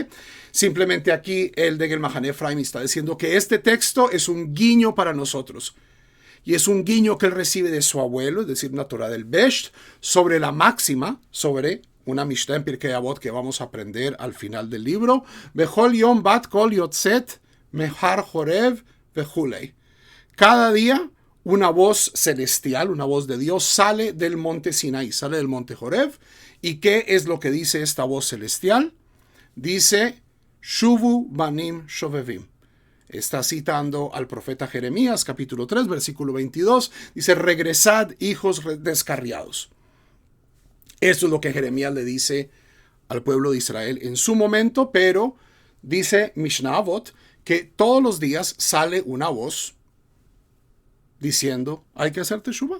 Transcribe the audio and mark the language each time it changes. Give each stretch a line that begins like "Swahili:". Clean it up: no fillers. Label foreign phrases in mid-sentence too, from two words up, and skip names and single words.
Spanish: Simplemente aquí el Degel Mahane Efraim está diciendo que este texto es un guiño para nosotros. Y es un guiño que él recibe de su abuelo, es decir, una Torah del Besht, sobre la máxima, sobre una Mishnah en Pirkei Avot que vamos a aprender al final del libro.
Hebrew: בכל יום בת קול יוצאת מהר חורב וכולי.
Spanish: Cada día una voz celestial, una voz de Dios sale del monte Sinaí, sale del monte Jorev. ¿Y qué es lo que dice esta voz celestial? Dice,
Hebrew: שובו בנים שובבים.
Spanish: Está citando al profeta Jeremías, capítulo 3, versículo 22. Dice, regresad, hijos descarriados. Esto es lo que Jeremías le dice al pueblo de Israel en su momento, pero dice Mishnah Avot que todos los días sale una voz diciendo, hay que hacer teshuvah.